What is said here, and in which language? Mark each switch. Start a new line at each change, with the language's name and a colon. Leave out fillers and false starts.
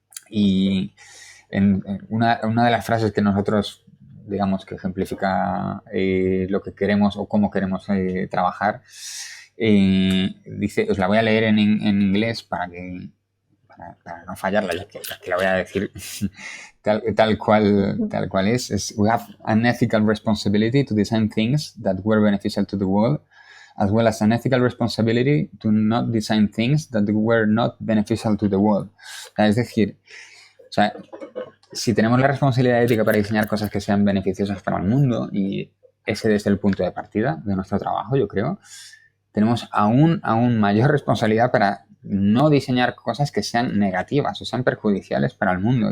Spanish: Y una de las frases que nosotros, digamos, que ejemplifica lo que queremos o cómo queremos trabajar, dice, os la voy a leer en inglés para no fallarla, ya que la voy a decir tal cual es.
English: We have an ethical responsibility to design things that were beneficial to the world, as well as an ethical responsibility to not design things that were not beneficial to the world.
Spanish: Es decir, o sea, si tenemos la responsabilidad ética para diseñar cosas que sean beneficiosas para el mundo, y ese es el punto de partida de nuestro trabajo, yo creo, tenemos aún mayor responsabilidad para no diseñar cosas que sean negativas o sean perjudiciales para el mundo.